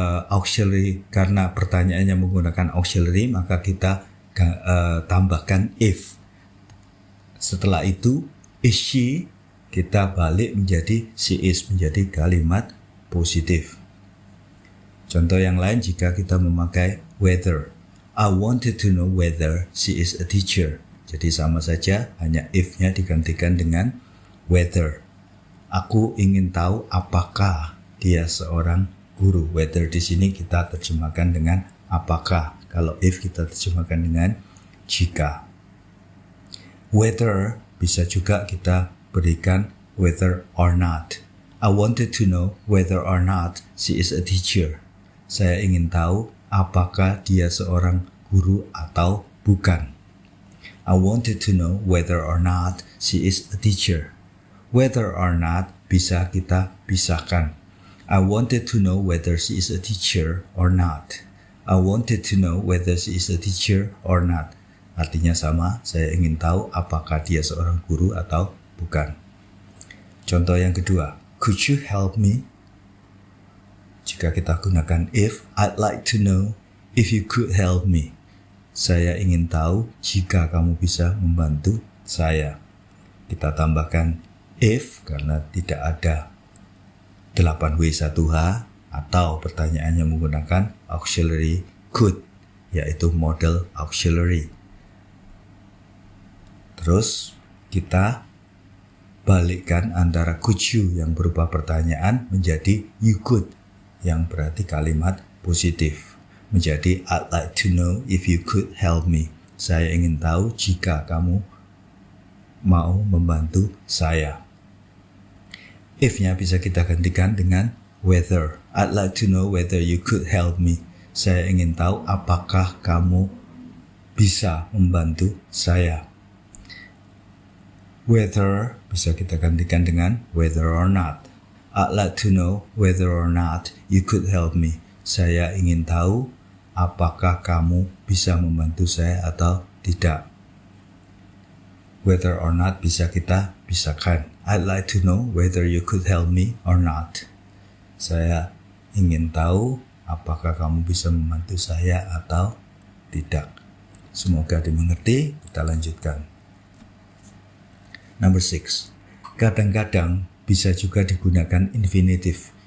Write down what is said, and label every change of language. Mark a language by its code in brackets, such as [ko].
[id] Auxiliary, karena pertanyaannya menggunakan auxiliary, maka kita tambahkan if. Setelah itu, is she, kita balik menjadi she is, menjadi kalimat positif. Contoh yang lain jika kita memakai whether. [en] I wanted to know whether she is a teacher. [id] Jadi sama saja, hanya if-nya digantikan dengan whether. Aku ingin tahu apakah dia seorang guru. Whether di sini kita terjemahkan dengan apakah. Kalau if kita terjemahkan dengan jika. Whether bisa juga kita berikan whether or not. [en] I wanted to know whether or not she is a teacher. [id] Saya ingin tahu apakah dia seorang guru atau bukan. [en] I wanted to know whether or not she is a teacher. Whether or not [id] bisa kita pisahkan. [en] I wanted to know whether she is a teacher or not. I wanted to know whether she is a teacher or not. [id] Artinya sama, saya ingin tahu apakah dia seorang guru atau bukan. Contoh yang kedua, [en] could you help me? [id] Jika kita gunakan [en] if, I'd like to know if you could help me. [id] Saya ingin tahu jika kamu bisa membantu saya. Kita tambahkan if karena tidak ada 8W1H atau pertanyaannya menggunakan auxiliary could, yaitu model auxiliary. Terus kita balikkan antara could you yang berupa pertanyaan menjadi you could yang berarti kalimat positif. [en] Menjadi I'd like to know if you could help me. [id] Saya ingin tahu jika kamu mau membantu saya. If-nya bisa kita gantikan dengan whether. [en] I'd like to know whether you could help me. [id] Saya ingin tahu apakah kamu bisa membantu saya. Whether bisa kita gantikan dengan whether or not. [en] I'd like to know whether or not you could help me. [id] Saya ingin tahu apakah kamu bisa membantu saya atau tidak. Whether or not bisa kita pisahkan. [en] I'd like to know whether you could help me or not. [id] Saya ingin tahu apakah kamu bisa membantu saya atau tidak. Semoga dimengerti. Kita lanjutkan. [en] Number 6. [id] Kadang-kadang bisa juga digunakan infinitive.